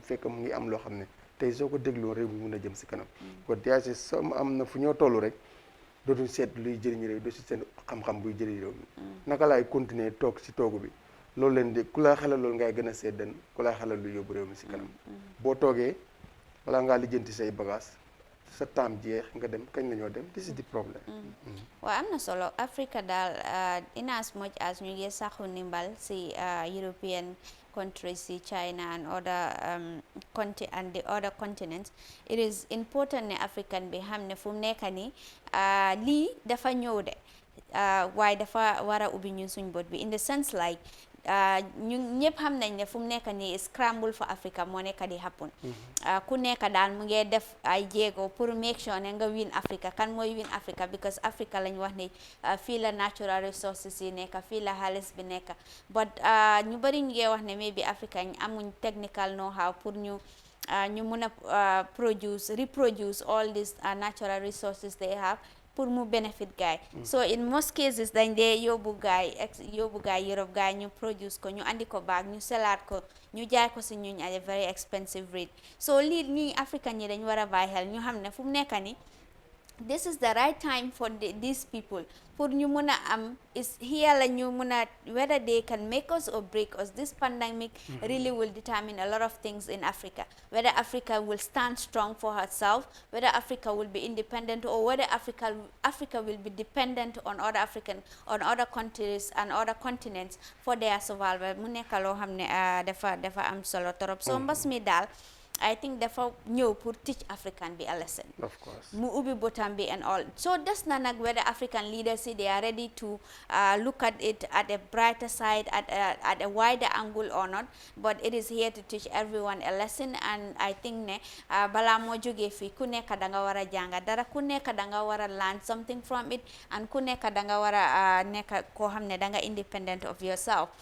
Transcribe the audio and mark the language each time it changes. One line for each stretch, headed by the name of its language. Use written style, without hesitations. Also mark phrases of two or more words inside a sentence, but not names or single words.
Wolof: fekk mu ngi am loo xam ne tey soo ko dégloo réew mi mun a jëm si kanam kon déjà so am na fu ñoo toll rek dootuñ seet luy jëriñ réew doo si seen xam-xam buy jëriñ réew mi naka laay continuer toog si toogu bi loolu leen di ku la xelal loolu ngay gën a seet den ku la xelal lu yóbbu réew mi si kanam boo toogee wala ngaa lijjanti say bagage sa temps jeex nga dem kañ la ñoo dem
English: this is the problem
Wolof: waaw am na solo Africa daal
English: in as much as
Wolof: ñu ngi saxu ndimbal si
English: European countries
Wolof: si China
English: and the other continents it is important
Wolof: ne African bi xam ne fu mu nekk nii lii dafa ñëw de waaye dafa war a ubbi ñun suñ bët bi
English: in the sense like
Wolof: ñun ñëpp xam nañ ne fu mu nekk nii
English: scramble for Africa
Wolof: moo nekk di happen ku nekk daal mu ngi def ay jéego pour
English: make sure
Wolof: ne nga win Africa kan mooy win Africa because Africa lañ wax ne fii la
English: natural resources
Wolof: yi nekk fii la xaalis bi nekk but ñu bari ñu ngi wax ne maybe Africa ñu amuñ
English: technical know-how
Wolof: pour ñu mun a reproduce
English: all these natural resources they have
Wolof: pour mu benefit gaay so in most cases dañ dee yóbbu gaay Europe gaay ñu produce ko ñu andi ko back ñu selaat ko ñu jaay ko si ñuñ
English: at a very expensive rate
Wolof: so lii ñuy African ñi dañ war a bàyyi xel ñu xam ne fu mu nekk ni
English: this is the right time for these people
Wolof: pour ñu mun a am
English: is here
Wolof: la ñu mun a
English: whether they can make us or break us this pandemic really will determine a lot of things in Africa whether Africa will stand strong for herself whether Africa will be independent or whether Africa will be dependent on other countries and other continents for their survival
Wolof: mu nekk loo xam ne dafa am solo torop so mbas mi daal
English: I think
Wolof: dafa ñëw pour
English: teach African bi a lesson. Of course.
Wolof: Mu ubbi botam bi
English: and all. So
Wolof: des na nag
English: whether African leaders they are ready to look at it at a brighter side, at a wider angle or not. But it is here to teach everyone a lesson and I think
Wolof: ne bala moo jógee fii ku nekk danga war a jànga dara ku nekk danga war a
English: learn something from it
Wolof: and ku nekk danga war a nekk koo xam ne danga
English: independent of yourself.